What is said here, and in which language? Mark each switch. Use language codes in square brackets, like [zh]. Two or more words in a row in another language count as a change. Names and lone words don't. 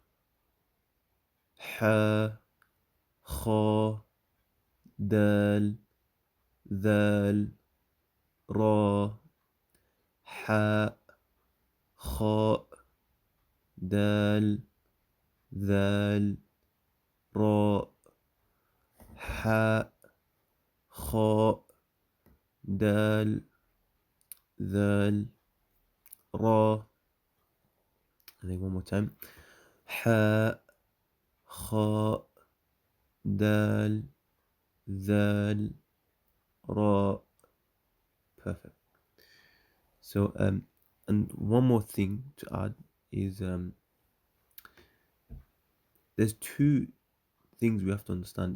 [ar] Ha, Kha, Dal, Dhal, Ra, Ha, Kha, Dal, Dhal, Ra, Ha, Kha, Dal, Dhal, Ra. [en] I think one more time. [ar] Ha, Kha, Dal, Dhal, Ra. [en] Perfect. So and one more thing to add is there's 2 things we have to understand.